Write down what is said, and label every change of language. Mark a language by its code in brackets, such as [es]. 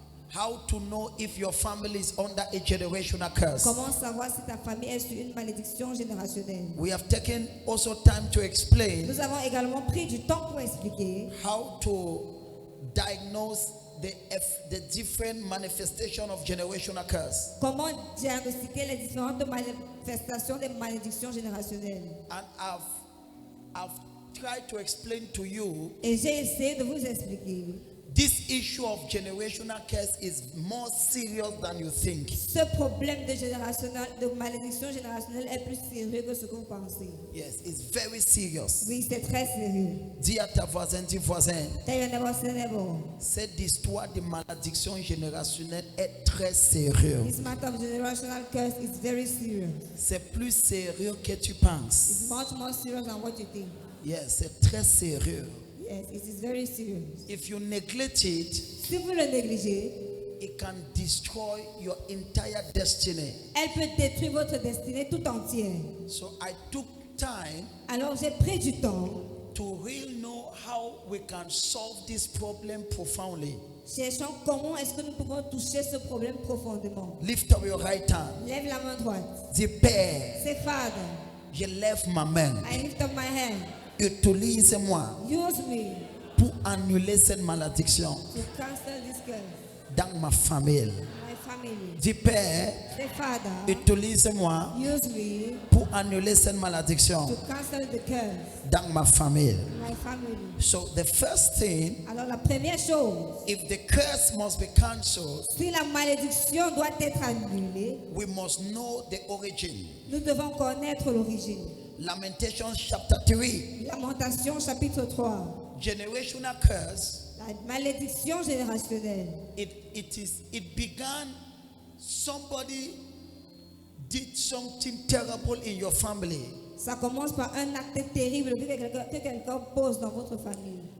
[en] how to know if your family is under a generational curse. [fr] comment savoir si ta famille est sur une malédiction générationnelle. [en] We have taken also time to explain [fr] Nous avons également pris du temps pour expliquer [en] how to diagnose the different manifestation of generational curse. [fr] comment diagnostiquer les différentes manifestations des malédictions générationnelles. [en] And I've tried to explain to you [fr] Et j'ai essayé de vous expliquer. [en] this issue of generational curse is more serious than you think. [fr] Ce problème de malédiction générationnelle est plus sérieux que ce que vous pensez. [en] Yes, it's very serious. [fr] Oui, c'est très sérieux. Dis à ta voisin, dis voisin, [en] This [fr] cette histoire de malédiction générationnelle est très sérieuse. [en] matter of generational curse is very serious. [fr] C'est plus sérieux que tu penses. [en] It's much more serious than what you think. [fr] Yes, c'est très sérieux. [en] Yes, it is very serious. If you neglect it, [fr] Si vous le négligez, [en] it can destroy your entire destiny. [fr] elle peut détruire votre destinée tout entière. [en] So I took time [fr] Alors j'ai pris du temps, [en] to really know how we can solve this problem profoundly. [fr] cherchant comment est-ce que nous pouvons toucher ce problème profondément. [en] Lift up your right hand. [fr] Lève la main droite. Dis, Père, [en] Say, Father, [fr] je lève ma main. [en] I lift up my hand. [fr] Utilise-moi [en] Use me [fr] pour annuler cette malédiction [en] to cancel this curse. [fr] dans ma famille. [en] My family. [fr] Dis, Père, [en] Say, Father, [fr] utilise-moi [en] use me [fr] pour annuler cette malédiction [en] to cancel the curse. [fr] dans ma famille. [en] My family. So the first thing, [fr] Alors la première chose, [en] if the curse must be cancelled, [fr] si la malédiction doit être annulée, [en] we must know the origin. [fr] nous devons connaître l'origine. [en] Lamentations chapter 3. [fr] Lamentation chapitre 3. [en] Generational curse, [fr] La malédiction générationnelle. [en] it began, somebody did something terrible in your family. [fr] Ça commence par un acte terrible que quelqu'un pose dans votre famille.